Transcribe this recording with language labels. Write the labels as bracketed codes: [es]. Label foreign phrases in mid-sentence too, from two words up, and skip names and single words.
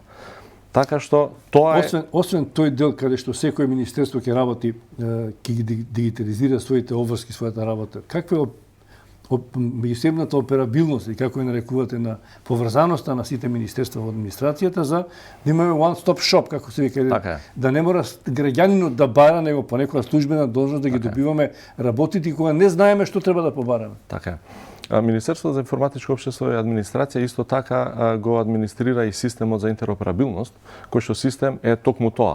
[mk] Така што тоа е... Освен тој дел каде што секој министерство ќе работи, ќе ги дигитализира своите обврски, својата работа, каква е меѓусебната операбилност и како ја нарекувате на поврзаноста на сите министерства во администрацијата за да имаме [en] one-stop shop, [mk] како се вика, така да не мора граѓанинот да бара, него по некоја службена должност да ги добиваме работите кога не знаеме што треба да побараме. Така е. Министерството за информатичко општество и администрација исто така го администрира и системот за интероперабилност, кој што систем е токму тоа.